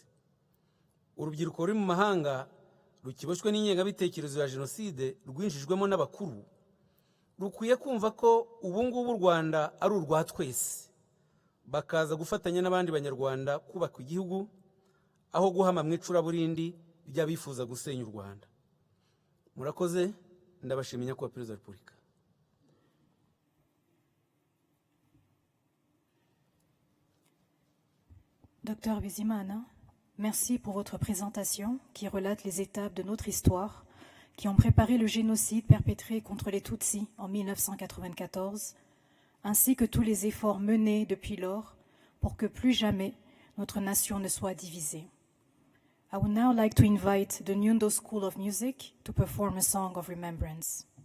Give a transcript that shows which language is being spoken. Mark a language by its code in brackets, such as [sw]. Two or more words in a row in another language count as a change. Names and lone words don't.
[rw] Urubyiruko ruri mu mahanga rukiboshywe n'ingengabitekerezo ya jenoside rwinjijwemo n'abakuru rukwiye kumva ko ubu ngubu u Rwanda ari urwa twese, bakaza gufatanya n'abandi banyarwanda kubaka igihugu aho guhama mu icuraburindi ry'abifuza gusenya u Rwanda. Murakoze, ndabashimiye nyakubahwa Perezida wa Repubulika. [fr] Docteur Bizimana, merci pour votre présentation qui relate les étapes de notre histoire qui ont préparé le génocide perpétré contre les Tutsis en 1994, ainsi que tous les efforts menés depuis lors pour que plus jamais notre nation ne soit divisée. [en] I would now like to invite the Nyundo School of Music to perform a song of remembrance.